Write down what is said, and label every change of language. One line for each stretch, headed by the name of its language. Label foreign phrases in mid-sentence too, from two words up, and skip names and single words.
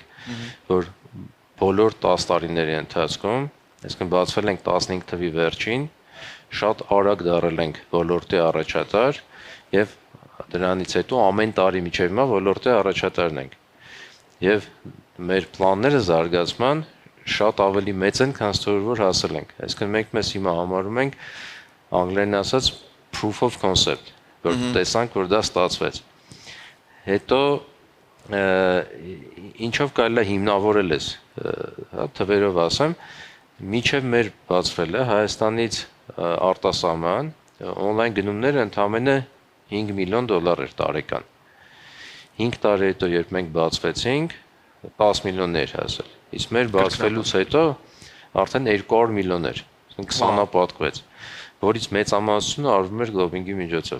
Armenian: որ բոլոր 10 տարիների ընթացքում, այսինքն բացվել ենք 15 թվի վերջին, շատ արագ դառել ենք ոլորտի առաջատար եւ դրանից հետո ամեն տարի միջև հիմա ոլորտի առաջատարն ենք։ Եվ մեր պլանները զարգացման շատ ավելի մեծ են, քան որ հասել ենք։ Այսինքն մենք մեզ հիմա համարում ենք անգլերեն ասած
English: proof of concept,
Armenian: որ տեսանք, որ դա ստացվեց։ Հետո ինչով կարելի է հիմնավորել ես, հա, թվերով ասեմ, միջև մեր բացվելը Հայաստանից արտասահման օնլայն գնումները ընդամենը $5 միլիոն էր տարեկան։ 5 տարի հետո, երբ մենք բացվեցինք, 10 միլիոններ հասել։ Իսկ մեր բացվելուց հետո արդեն 200 միլիոն էր, 20-ը պատկվեց, որից մեծամասնությունը արվում էր գլոբինգի միջոցով։